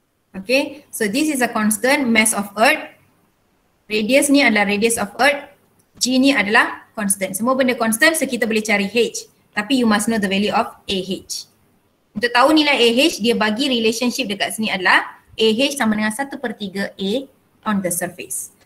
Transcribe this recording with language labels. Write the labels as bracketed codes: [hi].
[en] Okay, so this is a constant mass of earth. [ms] Radius ni adalah radius of earth. G ni adalah constant. Semua benda constant, so kita boleh cari H. Tapi [en] you must know the value of AH. [ms] Untuk tahu nilai AH, dia bagi relationship dekat sini adalah AH sama dengan 1/3 A [en] on the surface.